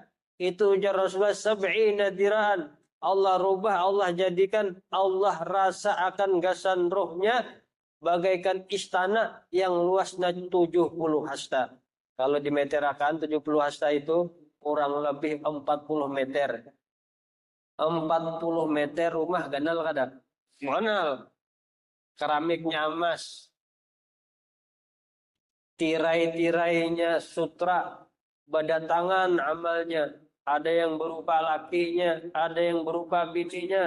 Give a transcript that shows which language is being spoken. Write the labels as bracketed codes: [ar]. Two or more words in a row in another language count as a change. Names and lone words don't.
[id] Itu ujar Rasulullah [ar] sab'ina diraan. [id] Allah rubah, Allah jadikan, Allah rasakan gasan rohnya bagaikan istana yang luasnya 70 hasta. Kalau dimeterakan 70 hasta itu kurang lebih 40 meter. [bjn] 40 meter rumah ganal kadang. Ganal. Keramiknya emas. [id] Tirai-tirainya sutra. [bjn] Badatangan amalnya. [id] Ada yang berupa lakinya, ada yang berupa bininya.